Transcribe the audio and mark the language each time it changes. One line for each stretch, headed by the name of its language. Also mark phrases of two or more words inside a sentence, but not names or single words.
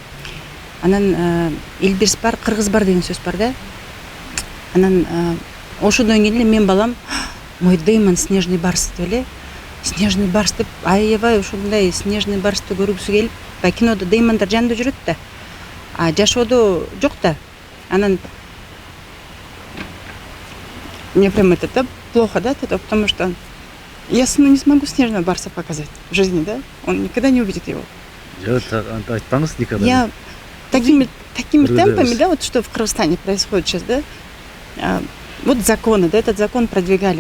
Kyrgyz: Анан Илбирс бар, кыргыз бар деген сөз бар да. Анан ошондон кийин эле мен балам
Russian: "Мой Деймон снежный барс"
Kyrgyz: деп эле.
Russian: Снежный барс
Kyrgyz: деп аябай ошондой
Russian: снежный барсты
Kyrgyz: көргүсү келип, кинода Деймондар жанында жүрөт да, а жашоодо жок да.
Russian: Анан мне прям это плохо, да, это, потому что я сыну не смогу снежного барса показать в жизни, да, он никогда не увидит его.
Kyrgyz: Айтпаңыз никогда.
Russian: Я такими темпами, да, вот что в Кыргызстане происходит сейчас, да, вот законы, да, этот закон продвигали.